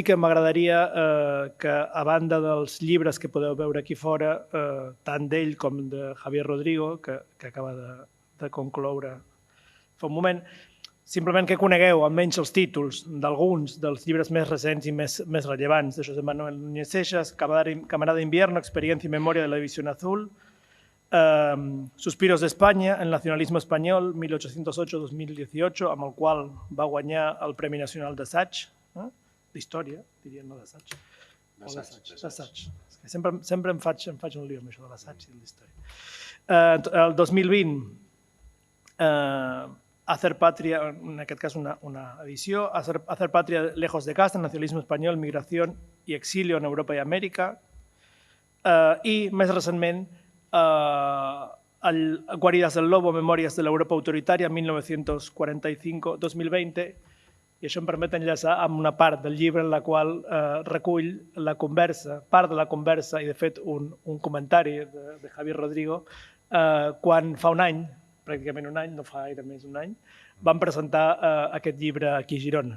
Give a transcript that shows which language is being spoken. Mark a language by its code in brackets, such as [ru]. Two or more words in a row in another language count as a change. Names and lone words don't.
[ca] que m'agradaria que, a banda dels llibres que podeu veure aquí fora, tant d'ell com de Javier Rodrigo, que acaba de concloure fa un moment, simplement que conegueu almenys els títols d'alguns dels llibres més recents i més rellevants de José Manuel Núñez Seixas, Camarada de Invierno, Experiencia y Memoria de la División Azul, Suspiros d'Espanya, El nacionalismo español, 1808-2018, amb el qual va guanyar el Premi Nacional d'Assaig, d'Història, diria, no d'Assaig. D'Assaig. Sempre em faig un lío amb això de l'assaig i de l'història. El 2020, Hacer Patria, en aquest cas una edició, Hacer Patria lejos de casa, Nacionalismo español, Migración y Exilio en Europa y América, i més recentment Guaridas del Lobo, Memòries de l'Europa autoritària, 1945-2020, i això em permet enllaçar amb una part del llibre en la qual recull la conversa, part de la conversa i de fet un comentari de Javier Rodrigo, quan fa un any, pràcticament un any, no fa gaire més d'un any, vam presentar aquest llibre aquí a Girona.